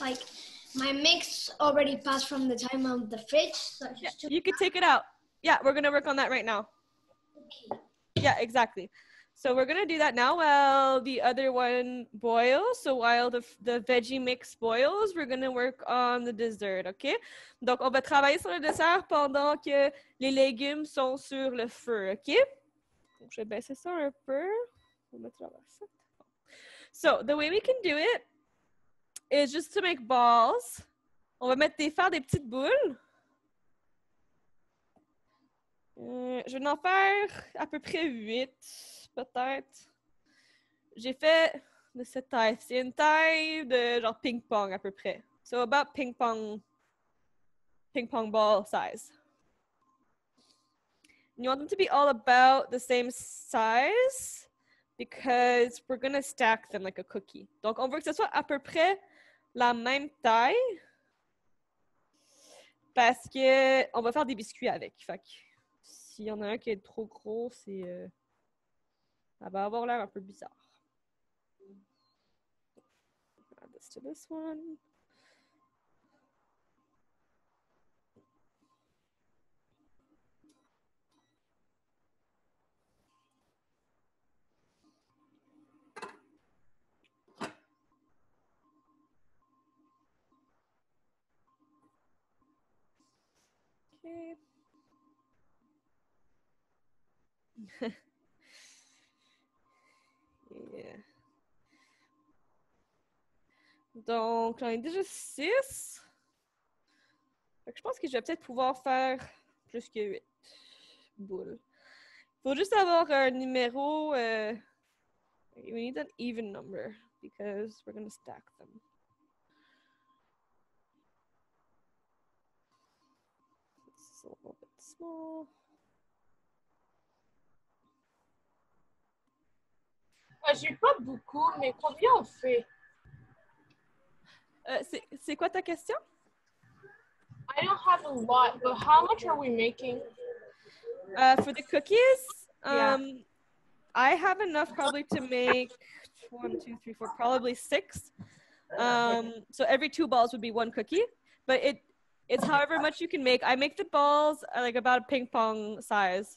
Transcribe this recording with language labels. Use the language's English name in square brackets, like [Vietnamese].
[English] Like my mix already passed from the time of the fridge. So yeah, you could take it out. Yeah, we're gonna work on that right now. Okay. Yeah, exactly. So we're gonna do that now while the other one boils. So while the veggie mix boils, we're gonna work on the dessert, okay? [French] Donc on va travailler sur le dessert pendant que les légumes sont sur le feu, okay? Donc je vais baisser ça un peu. On va mettre la recette. [English] So the way we can do it is just to make balls. [French] On va faire des petites boules. Je vais en faire à peu près 8. Peut-être. J'ai fait de cette taille. C'est une taille de genre ping-pong à peu près. [English] So about ping-pong ball size. And you want them to be all about the same size because we're going to stack them like a cookie. [French] Donc, on veut que ce soit à peu près la même taille parce que on va faire des biscuits avec. Fait que s'il y en a un qui est trop gros, c'est... ça va avoir l'air un peu bizarre. [English] Add this to this one. Okay. Yeah. [French] Donc, j'en ai déjà 6. Fait que je pense que je vais peut-être pouvoir faire plus que 8 boules. Il faut juste avoir un numéro. [English] We need an even number because we're going to stack them. This is a little bit small. [French] J'ai pas beaucoup, mais combien on fait? C'est quoi ta question? [English] I don't have a lot, but how much are we making? For the cookies? Yeah. I have enough probably to make 1, 2, 3, 4, probably 6. So every 2 balls would be 1 cookie, but it's however much you can make. I make the balls like about a ping pong size.